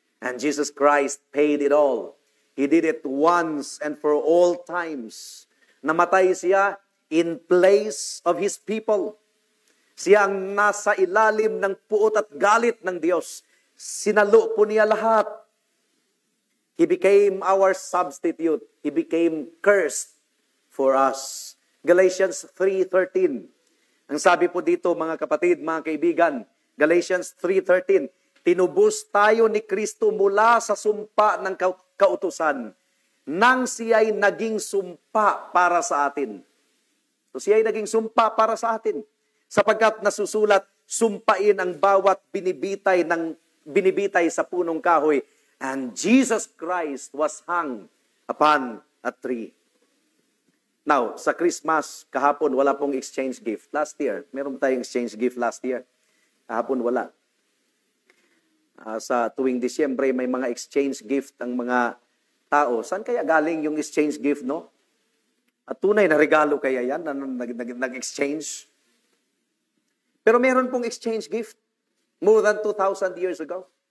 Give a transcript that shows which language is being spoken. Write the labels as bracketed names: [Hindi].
[English] And Jesus Christ paid it all. He did it once and for all times. [Filipino] Namatay siya [English] in place of His people. [Filipino] Siya ang nasa ilalim ng puot at galit ng Diyos. Sinalo po niya lahat. [English] He became our substitute. He became cursed for us. Galatians 3:13. [Filipino] Ang sabi po dito, mga kapatid, mga kaibigan, Galatians 3:13, tinubos tayo ni Kristo mula sa sumpa ng kautusan nang siya'y naging sumpa para sa atin. So siya'y naging sumpa para sa atin. Sapagkat nasusulat, sumpain ang bawat binibitay sa punong kahoy. [English] And Jesus Christ was hung upon a tree. [Filipino] Now, sa Christmas, kahapon, wala pong exchange gift. Last year, meron tayong exchange gift last year. Kahapon, wala. Sa tuwing Disyembre, may mga exchange gift ang mga tao. Saan kaya galing yung exchange gift, no? At tunay na regalo kaya yan na nag-exchange? Pero meron pong exchange gift [English] more than 2,000 years ago.